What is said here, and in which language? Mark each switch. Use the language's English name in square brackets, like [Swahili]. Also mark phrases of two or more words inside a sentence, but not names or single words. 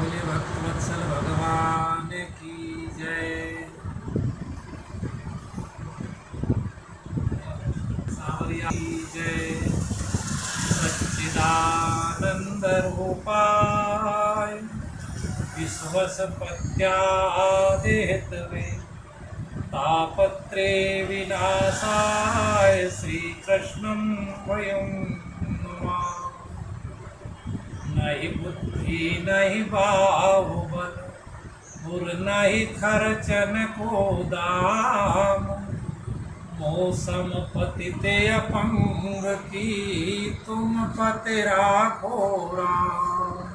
[Hindi] भक्तवत्सल भगवान की जय। सावरिया की जय। [Sanskrit] सच्चिदानंद रूपाय विश्वसपत्यादिहेतवे तापत्रे विनाशाय श्रीकृष्णं वयं नुमः। [Hindi] नहीं बुद्धि नहीं बाहुबल गुर नहीं खर्चन को दाम। मौसम पतिते अपंग की तुम पति राखो राम।